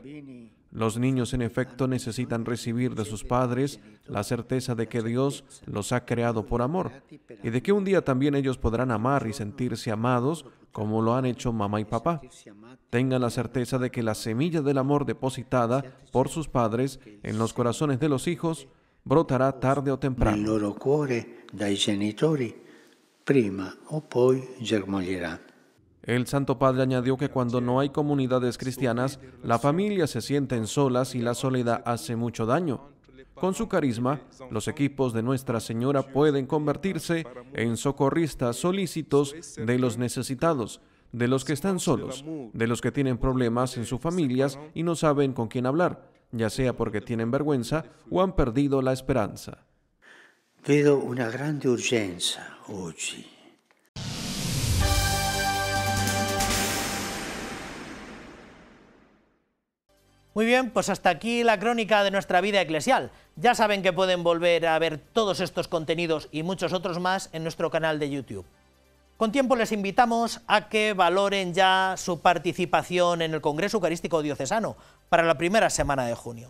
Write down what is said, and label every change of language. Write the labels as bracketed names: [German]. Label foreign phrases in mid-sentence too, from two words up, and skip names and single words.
[Spanish] Los niños, en efecto, necesitan recibir de sus padres la certeza de que Dios los ha creado por amor, y de que un día también ellos podrán amar y sentirse amados como lo han hecho mamá y papá. Tengan la certeza de que la semilla del amor depositada por sus padres en los corazones de los hijos brotará tarde o temprano. [Italian] Nel loro cuore dai genitori prima o poi germoglierà. [Spanish] El Santo Padre añadió que cuando no hay comunidades cristianas, la familia se sienten solas y la soledad hace mucho daño. Con su carisma, los equipos de Nuestra Señora pueden convertirse en socorristas solícitos de los necesitados, de los que están solos, de los que tienen problemas en sus familias y no saben con quién hablar, ya sea porque tienen vergüenza o han perdido la esperanza. [Italian] Vedo una grande urgenza oggi. [Spanish] Muy bien, pues hasta aquí la crónica de nuestra vida eclesial. Ya saben que pueden volver a ver todos estos contenidos y muchos otros más en nuestro canal de YouTube. Con tiempo les invitamos a que valoren ya su participación en el Congreso Eucarístico Diocesano para la primera semana de junio.